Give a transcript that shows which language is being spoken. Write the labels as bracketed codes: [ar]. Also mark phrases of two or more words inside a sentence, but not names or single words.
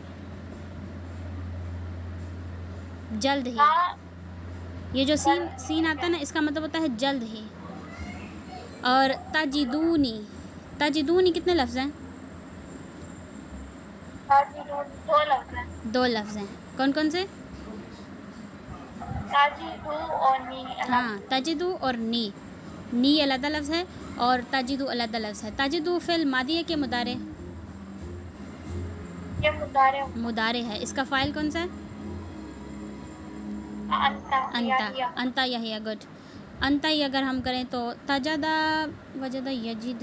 [hi] जल्द ही। ये जो सीन आता है ना, इसका मतलब होता है जल्द ही। और ताजिदूनी कितने लफ्ज़ हैं? दो लफ्ज़ हैं। कौन कौन से? ताजिदू और नी। हाँ, ताजिदू और नी अलग लफ्ज़ है और ताजिदू अलग लफ्ज़ है। ताजिदू [ar] فعل ماضي [hi] है कि मुदारे? ये मुदारे है। इसका फ़ाइल कौन सा है? [ar] أنت يحيى. [hi] गुड। अंता ही अगर हम करें तो [ar] تجد وجد يجد.